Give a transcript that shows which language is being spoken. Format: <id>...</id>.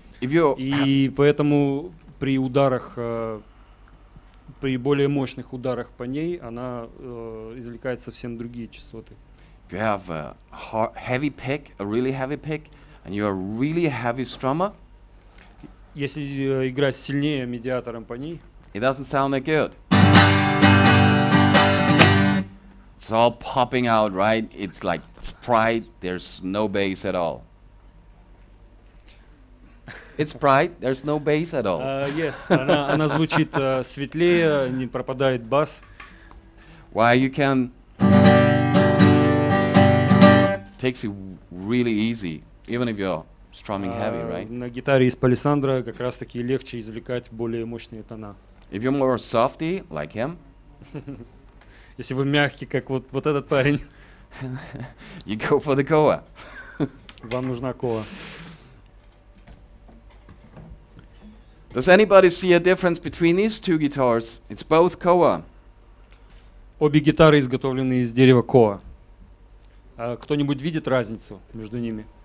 <ru>И поэтому при ударах, при более мощных ударах по ней, она извлекает совсем другие частоты.</ru> <en>If you have a heavy pick, a really heavy pick, and you're a really heavy strummer,</en> <ru>если играть сильнее медиатором по ней,</ru> <en>it doesn't sound that good. It's all popping out, right? It's like Sprite, there's no bass at all. It's bright, there's no bass at all. Yes,</en> <ru>она звучит светлее, не пропадает бас.</ru> <en>Why you can Takes it really easy, even if you're strumming heavy, right?</en> <ru>На гитаре из палисандра как раз таки легче извлекать более мощные тона.</ru> <en>If you're more softy, like him,</en> <ru>Если вы мягкий, как вот этот парень,</ru> <en>you go for the koa.</en> <ru>вам нужна коа.</ru> <en>Does anybody see a difference between these two guitars? It's both koa.</en> <ru>Обе гитары изготовлены из дерева коа. Кто-нибудь видит разницу между ними?</ru>